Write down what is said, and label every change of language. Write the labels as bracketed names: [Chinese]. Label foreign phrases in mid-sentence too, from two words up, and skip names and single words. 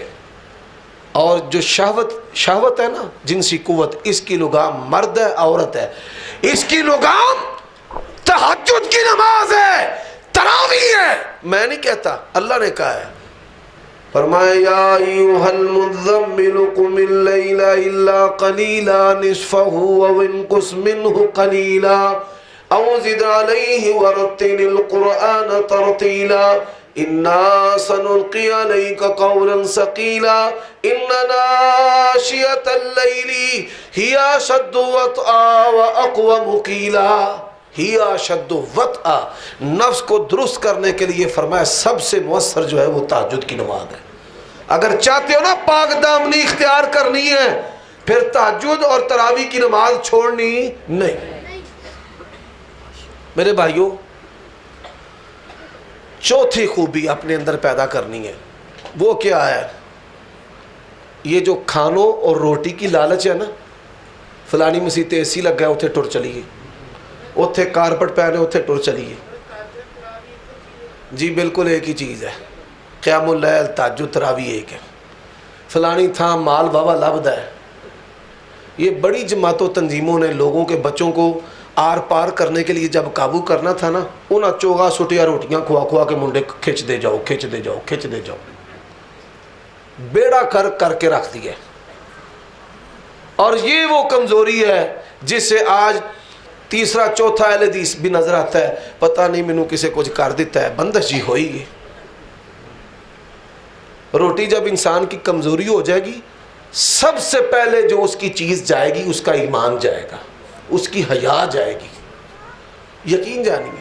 [Urdu] اور جو شہوت ہے نا، جنسی قوت، اس کی لگام مرد ہے عورت ہے. اس کی لگام تہجد کی نماز ہے، تراویح ہے. میں نہیں کہتا، اللہ نے کہا ہے. [Arabic] فرمایا یا ایھا المزمل قم اللیل الا قلیلا نصفہ او انقص منہ قلیلا او زد علیہ ورتل القرآن ترتیلا انا سنلقی علیک قولا ثقیلا ان ناشئۃ اللیل ہی اشد وطئا اقوم قیلا ہی اشد وطئا، [Urdu] نفس کو درست کرنے کے لیے فرمایا سب سے مؤثر جو ہے وہ تہجد کی نماز ہے۔ اگر چاہتے ہو نا پاک دامنی اختیار کرنی ہے، پھر تہجد اور تراویح کی نماز چھوڑنی نہیں۔ میرے بھائیوں، چوتھی خوبی اپنے اندر پیدا کرنی ہے، وہ کیا ہے؟ یہ جو کھانوں اور روٹی کی لالچ ہے نا، [Punjabi] فلانی مسیح تے اے سی لگ گیا اتھے ٹر چلیے، اتھے کارپٹ پہنے اتھے ٹر چلیے، [Urdu] جی بالکل ایک ہی چیز ہے، [Arabic] قیام اللیل [Punjabi] تہجد تراویح ایک ہے، فلانی تھا مال واوا لبدا ہے۔ [Urdu] یہ بڑی جماعتوں تنظیموں نے لوگوں کے بچوں کو آر پار کرنے کے لیے جب قابو کرنا تھا نا، [Punjabi] انہاں چوگا سٹیا روٹیاں کھوا کھوا کے منڈے کھچ دے جاؤ کھچ دے جاؤ کھچ دے جاؤ، بیڑا کر کے رکھ دیا۔ [Urdu] اور یہ وہ کمزوری ہے جس سے آج تیسرا چوتھا اہل حدیث بھی نظر آتا ہے، [Punjabi] پتہ نہیں مینوں کسے [Urdu] کچھ کر دیتا ہے، بندش جی ہوئی گی۔ روٹی جب انسان کی کمزوری ہو جائے گی، سب سے پہلے جو اس کی چیز جائے گی اس کا ایمان جائے گا، اس کی حیا جائے گی، یقین جانیے۔